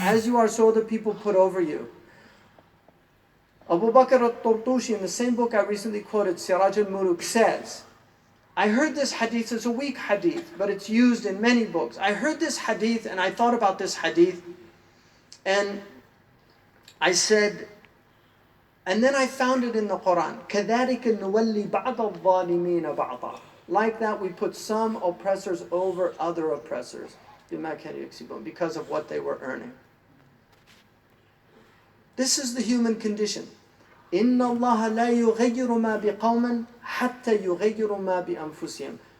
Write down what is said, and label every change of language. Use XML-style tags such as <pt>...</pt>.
<en>As you are, so the people put over you. Abu Bakr al-Tartushi, in the same book I recently quoted, Siraj al-Muluk, says, I heard this hadith, it's a weak hadith, but it's used in many books. I heard this hadith and I thought about this hadith, and I said, and then I found it in the Quran.</en> <ar>كَذَلِكَ نُوَلِّي بَعْضَ الظَّالِمِينَ بَعْضًا.</ar> <en>Like that, we put some oppressors over other oppressors because of what they were earning. This is the human condition.</en> <ar>إِنَّ اللَّهَ لَا يُغَيِّرُ مَا بِقَوْمٍ حَتَّى يُغَيِّرُ مَا بِأَنفُسِهِمْ.</ar>